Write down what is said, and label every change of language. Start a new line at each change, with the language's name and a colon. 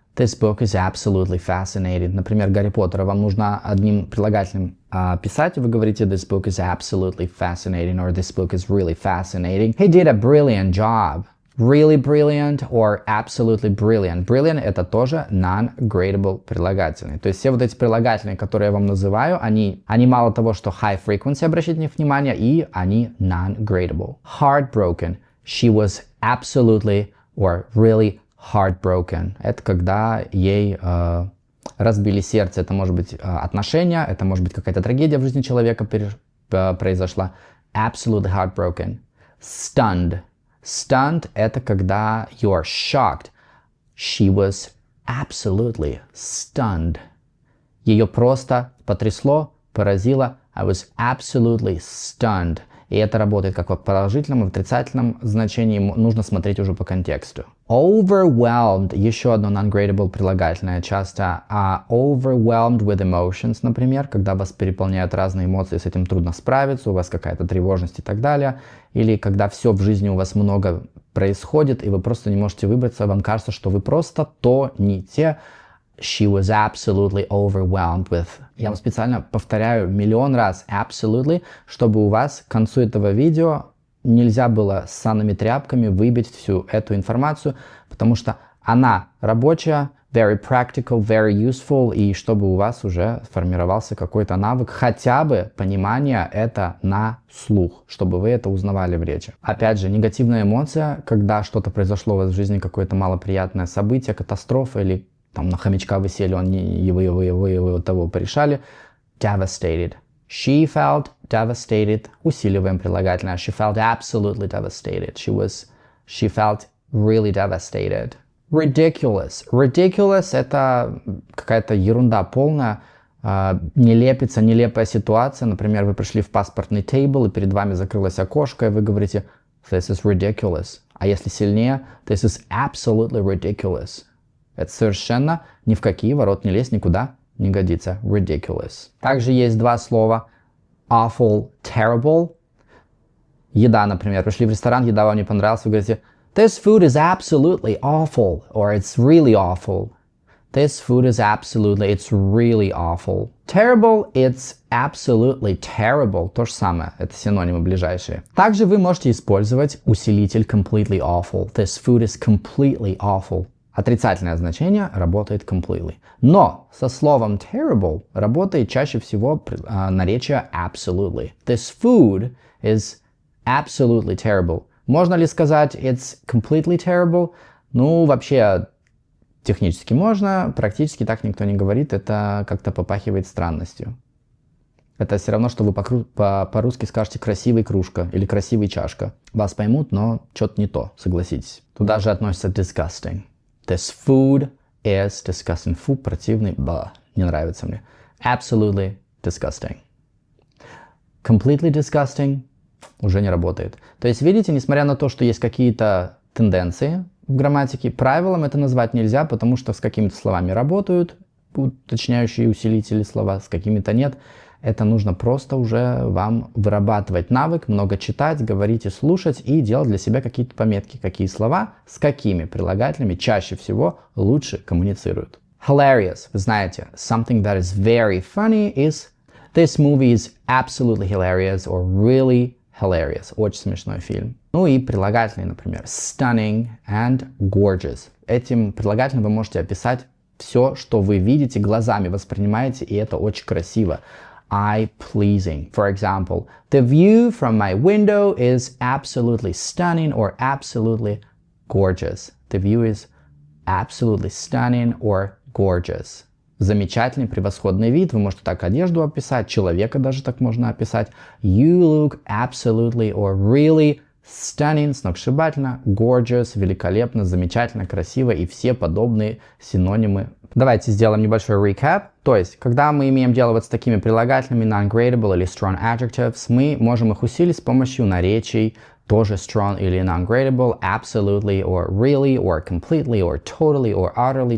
English: This book is absolutely fascinating.
Russian: Например, Гарри Поттера вам нужно одним прилагательным писать, и вы говорите
English: this book is absolutely fascinating, or this book is really fascinating. He did a brilliant job. Really brilliant or absolutely brilliant.
Russian: Brilliant — это тоже non-gradable прилагательные. То есть все вот эти прилагательные, которые я вам называю, они мало того, что
English: high frequency,
Russian: обращайте внимание, и они non-gradable.
English: Heartbroken. She was absolutely or really heartbroken.
Russian: Это когда ей разбили сердце. Это может быть отношения, это может быть какая-то трагедия в жизни человека произошла.
English: Absolutely heartbroken. Stunned. Stunned —
Russian: это когда
English: you are shocked. She was absolutely stunned.
Russian: Ее просто потрясло, поразило.
English: I was absolutely stunned.
Russian: И это работает как в положительном и в отрицательном значении. Нужно смотреть уже по контексту. Overwhelmed — еще одно non-gradable прилагательное. Часто overwhelmed with emotions, например, когда вас переполняют разные эмоции, с этим трудно справиться, у вас какая-то тревожность и так далее. Или когда все в жизни у вас много происходит, и вы просто не можете выбраться, вам кажется, что вы просто то, не те.
English: She was absolutely overwhelmed with.
Russian: Я вам специально повторяю миллион раз absolutely, чтобы у вас к концу этого видео нельзя было с санными тряпками выбить всю эту информацию, потому что она рабочая,
English: very practical, very useful,
Russian: и чтобы у вас уже сформировался какой-то навык, хотя бы понимание это на слух, чтобы вы это узнавали в речи. Опять же, негативная эмоция, когда что-то произошло у вас в жизни, какое-то малоприятное событие, катастрофа, или там на хомячка вы сели, вы того порешали.
English: Devastated. She felt devastated.
Russian: Усиливаем прилагательное.
English: She felt absolutely devastated. She felt really devastated. Ridiculous.
Russian: Ridiculous — это какая-то ерунда полная. Нелепица, нелепая ситуация. Например, вы пришли в паспортный тейбл, и перед вами закрылось окошко, и вы говорите
English: this is ridiculous.
Russian: А если сильнее,
English: this is absolutely ridiculous.
Russian: Это совершенно ни в какие ворота не лезть, никуда не годится.
English: Ridiculous.
Russian: Также есть два слова awful, terrible. Еда, например. Пришли в ресторан, еда вам не понравилась, вы говорите
English: this food is absolutely awful, or it's really awful. This food is absolutely, it's really awful. Terrible, it's absolutely terrible.
Russian: То же самое, это синонимы ближайшие. Также вы можете использовать усилитель
English: completely awful. This food is completely awful.
Russian: Отрицательное значение работает completely. Но со словом terrible работает чаще всего наречие absolutely.
English: This food is absolutely terrible.
Russian: Можно ли сказать
English: it's completely terrible?
Russian: Ну, вообще, технически можно, практически так никто не говорит. Это как-то попахивает странностью. Это все равно, что вы по-русски скажете красивая кружка или красивая чашка. Вас поймут, но что-то не то, согласитесь. Туда же относится disgusting.
English: This food is disgusting.
Russian: Фу, противный, не нравится мне.
English: Absolutely disgusting. Completely disgusting
Russian: уже не работает. То есть, видите, несмотря на то, что есть какие-то тенденции в грамматике, правилам это назвать нельзя, потому что с какими-то словами работают уточняющие усилители слова, с какими-то нет. Это нужно просто уже вам вырабатывать навык, много читать, говорить и слушать, и делать для себя какие-то пометки, какие слова с какими прилагательными чаще всего лучше коммуницируют.
English: Hilarious.
Russian: Вы знаете,
English: something that is very funny is this movie is absolutely hilarious or really hilarious.
Russian: Очень смешной фильм. Ну и прилагательные, например,
English: stunning and gorgeous.
Russian: Этим прилагательным вы можете описать все, что вы видите, глазами воспринимаете, и это очень красиво.
English: Eye-pleasing. For example, the view from my window is absolutely stunning or absolutely gorgeous. The view is absolutely stunning or gorgeous.
Russian: Замечательный, превосходный вид. Вы можете так одежду описать, человека даже так можно описать.
English: You look absolutely or really stunning,
Russian: сногсшибательно, gorgeous, великолепно, замечательно, красиво и все подобные синонимы. Давайте сделаем небольшой recap. То есть, когда мы имеем дело вот с такими прилагательными non-gradable или
English: strong adjectives,
Russian: мы можем их усилить с помощью наречий, тоже strong или non-gradable,
English: absolutely or really or completely or totally or utterly.